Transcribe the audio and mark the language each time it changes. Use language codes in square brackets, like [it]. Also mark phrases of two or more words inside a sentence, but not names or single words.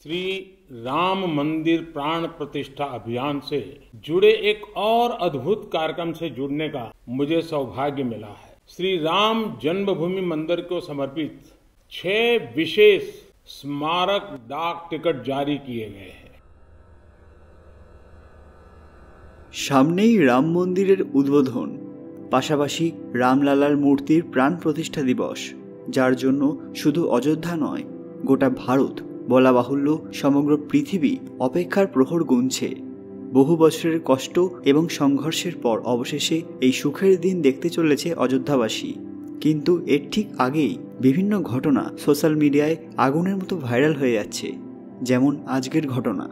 [hi] श्री राम मंदिर प्राण प्रतिष्ठा अभियान से जुड़े एक और अद्भुत कार्यक्रम से जुड़ने का मुझे सौभाग्य मिला है। श्री राम जन्मभूमि मंदिर को समर्पित 6 विशेष स्मारक डाक टिकट जारी किए गए हैं। [bn] সামনেই রাম মন্দিরের উদ্বোধন, পাশাপাশি রামলালার মূর্তির প্রাণ প্রতিষ্ঠা দিবস, যার জন্য শুধু অযোধ্যা নয় গোটা ভারত বলা বাহুল্য সমগ্র পৃথিবী অপেক্ষার প্রহর গুনছে। বহু বছরের কষ্ট এবং সংঘর্ষের পর অবশেষে এই সুখের দিন দেখতে চলেছে অযোধ্যাবাসী। কিন্তু এর ঠিক আগেই বিভিন্ন ঘটনা [en] social media [bn] আগুনের মতো ভাইরাল হয়ে যাচ্ছে, যেমন আজকের ঘটনা।